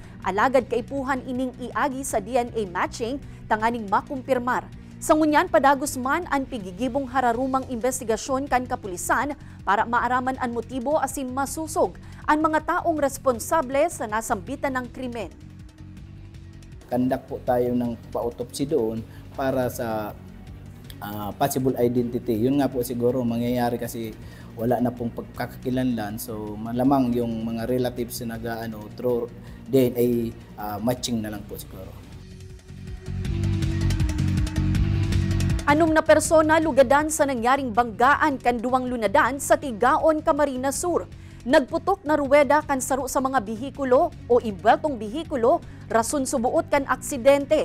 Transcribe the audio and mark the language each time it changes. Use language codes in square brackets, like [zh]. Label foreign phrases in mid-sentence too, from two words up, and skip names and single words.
[bik] Alagad kaipuhan ining iagi sa DNA matching tanganing makumpirmar. Sa ngunyan, padagos man ang pigigibong hararumang investigasyon kan kapulisan para maaraman ang motibo asin masusog ang mga taong responsable sa nasambitan ng krimen. [tl] Kandak po tayo ng pa-autopsy doon para sa possible identity. Yun nga po siguro mangyayari kasi wala na pong pagkakakilanlan. So malamang yung mga relatives na through [en] DNA matching [tl] na lang po siguro. [bik] 6 na persona lugadan sa nangyaring banggaan kan 2 lunadan sa Tigaon, Camarines Sur. Nagputok na ruweda kan saro sa mga bihikulo o imbeltong bihikulo, rason subuot kan aksidente.